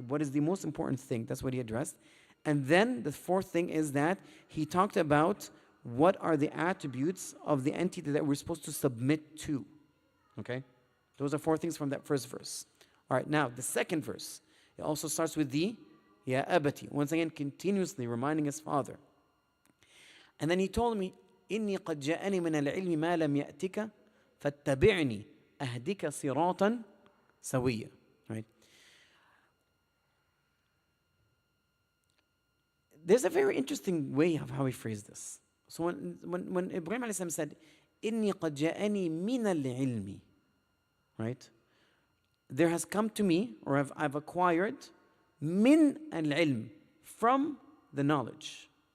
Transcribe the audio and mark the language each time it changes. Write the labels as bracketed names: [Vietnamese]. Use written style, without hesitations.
[English] What is the most important thing? That's what he addressed. And then the fourth thing is that he talked about what are the attributes of the entity that we're supposed to submit to. Okay? Those are 4 things from that first verse. All right, now the second verse, it also starts with the Ya Abati. Once again, continuously reminding his father. And then he told me, [Arabic] إِنِّي قَدْ جَاءَنِي مِنَ الْعِلْمِ مَا لَمْ يَأْتِكَ فَاتَّبِعْنِي أَهْدِكَ صِرَاطًا سَوِيًّا. [English] Right? There's a very interesting way of how he phrased this. So when Ibrahim alayhi salam said, [Arabic] إِنِّي قَدْ جَاءَنِي مِنَ الْعِلْمِ, [English] right? There has come to me, or I've acquired, [Arabic] min al-ilm, [English] from the knowledge.